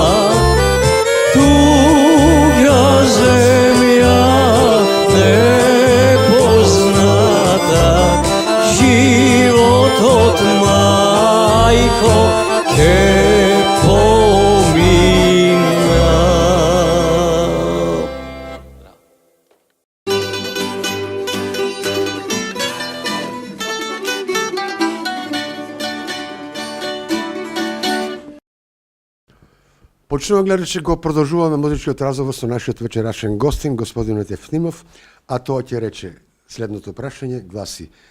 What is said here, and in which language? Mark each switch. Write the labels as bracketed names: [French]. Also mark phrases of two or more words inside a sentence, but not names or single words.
[Macedonian] Туга земја непозната, живот од мајко те помина. Почнуваме гледачи, го продолжуваме музичкиот разговор со нашиот вечерашен гостин, господинот Ефтимов, а тоа ќе рече следното прашање, гласи: